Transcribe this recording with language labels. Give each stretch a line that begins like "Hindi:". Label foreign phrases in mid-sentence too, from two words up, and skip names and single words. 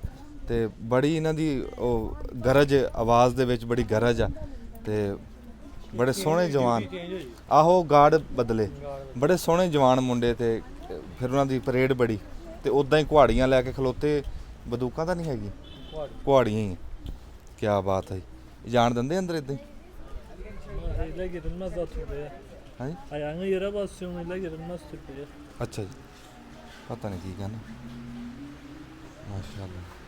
Punjabi: ਤੇ ਬੜੀ ਇਹਨਾਂ ਦੀ ਉਹ ਗਰਜ ਆਵਾਜ਼ ਦੇ ਵਿੱਚ ਬੜੀ ਗਰਜ ਆ ਤੇ ਬੜੇ ਸੋਹਣੇ ਜਵਾਨ ਆਹੋ ਗਾਰਡ ਬਦਲੇ ਬੜੇ ਸੋਹਣੇ ਜਵਾਨ ਮੁੰਡੇ ਤੇ ਫਿਰ ਉਹਨਾਂ ਦੀ ਪਰੇਡ ਬੜੀ ਤੇ ਉੱਦਾਂ ਹੀ ਕੁਹਾੜੀਆਂ ਲੈ ਕੇ ਖਲੋਤੇ। ਬੰਦੂਕਾਂ ਤਾਂ ਨਹੀਂ ਹੈਗੀ, ਕੁਹਾੜੀਆਂ ਹੀ।
Hindi: क्या बात है,
Punjabi: ਜਾਣ ਦਿੰਦੇ ਅੰਦਰ ਇੱਦਾਂ ਹੀ?
Turkish: ile girilmez daha türbeye.
Punjabi: ਹਾਂਜੀ
Turkish: Ayağını yere basıyorsun ile girilmez türbeye.
Punjabi: ਅੱਛਾ ਜੀ, ਪਤਾ ਨਹੀਂ ਕੀ ਕਹਿਣਾ। ਮਾਸ਼ਾਅੱਲਾ।